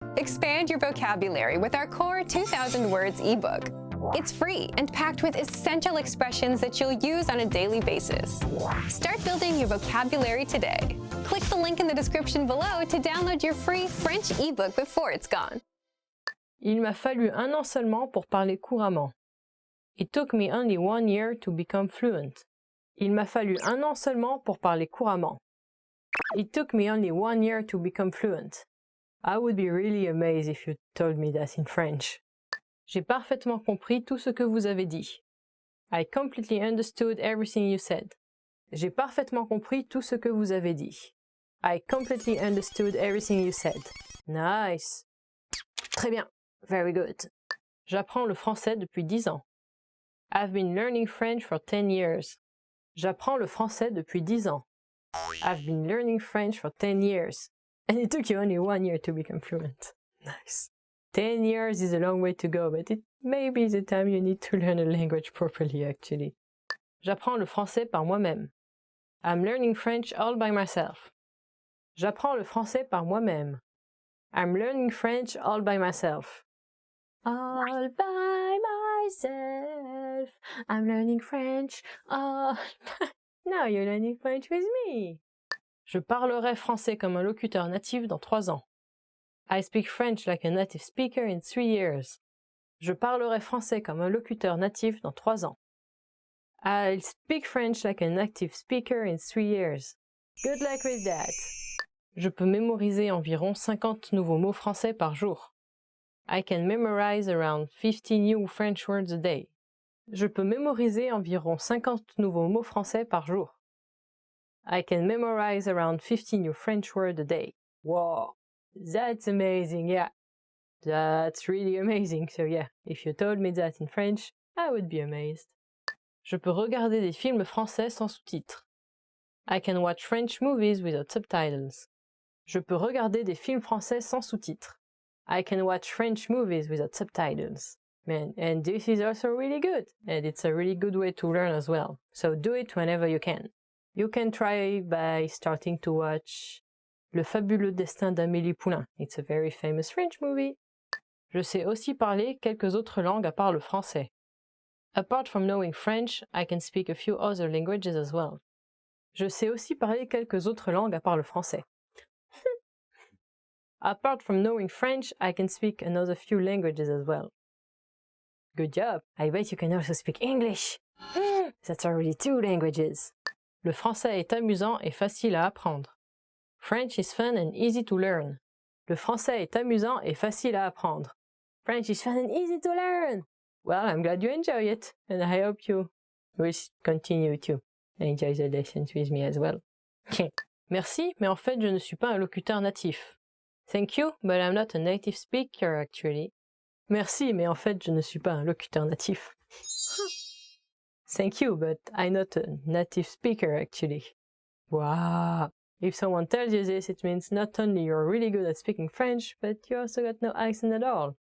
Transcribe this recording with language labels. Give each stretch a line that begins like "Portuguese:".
English: Expand your vocabulary with our core 2,000 words ebook. It's free and packed with essential expressions that you'll use on a daily basis. Start building your vocabulary today. Click the link in the description below to download your free French ebook before it's gone.
French: Il m'a fallu 1 an seulement pour parler couramment.
English: It took me only 1 year to become fluent.
French: Il m'a fallu 1 an seulement pour parler couramment.
English: It took me only 1 year to become fluent. I would be really amazed if you told me that in French.
French: J'ai parfaitement compris tout ce que vous avez dit.
English: I completely understood everything you said.
French: J'ai parfaitement compris tout ce que vous avez dit.
English: I completely understood everything you said. Nice.
French: Très bien.
English: Very good.
French: J'apprends le français depuis 10 ans.
English: I've been learning French for 10 years.
French: J'apprends le français depuis 10 ans.
English: I've been learning French for 10 years. And it took you only 1 year to become fluent. Nice. 10 years is a long way to go, but it may be the time you need to learn a language properly, actually.
French: J'apprends le français par moi-même.
English: I'm learning French all by myself.
French: J'apprends le français par moi-même.
English: I'm learning French all by myself. All by myself. I'm learning French all by... Now you're learning French with me.
French: Je parlerai français comme un locuteur natif dans 3 ans.
English: I speak French like a native speaker in 3 years.
French: Je parlerai français comme un locuteur natif dans 3 ans.
English: I'll speak French like a native speaker in 3 years. Good luck with that.
French: Je peux mémoriser environ 50 nouveaux mots français par jour.
English: I can memorize around 50 new French words a day.
French: Je peux mémoriser environ 50 nouveaux mots français par jour.
English: I can memorize around 50 new French words a day. Wow, that's amazing, yeah. That's really amazing, so yeah, if you told me that in French, I would be amazed.
French: Je peux regarder des films français sans sous-titres.
English: I can watch French movies without subtitles.
French: Je peux regarder des films français sans sous-titres.
English: I can watch French movies without subtitles. Man, and this is also really good, and it's a really good way to learn as well. So do it whenever you can. You can try by starting to watch Le fabuleux destin d'Amélie Poulain. It's a very famous French movie.
French: Je sais aussi parler quelques autres langues à part le français.
English: Apart from knowing French, I can speak a few other languages as well.
French: Je sais aussi parler quelques autres langues à part le français.
English: Apart from knowing French, I can speak another few languages as well. Good job! I bet you can also speak English! That's already 2 languages.
French: Le français est amusant et facile à apprendre.
English: French is fun and easy to learn.
French: Le français est amusant et facile à apprendre.
English: French is fun and easy to learn! Well, I'm glad you enjoy it, and I hope you will continue to enjoy the lessons with me as well.
French: Merci, mais en fait, je ne suis pas un locuteur natif.
English: Thank you, but I'm not a native speaker, actually.
French: Merci, mais en fait, je ne suis pas un locuteur natif.
English: Thank you, but I'm not a native speaker, actually. Wow! If someone tells you this, it means not only you're really good at speaking French, but you also got no accent at all.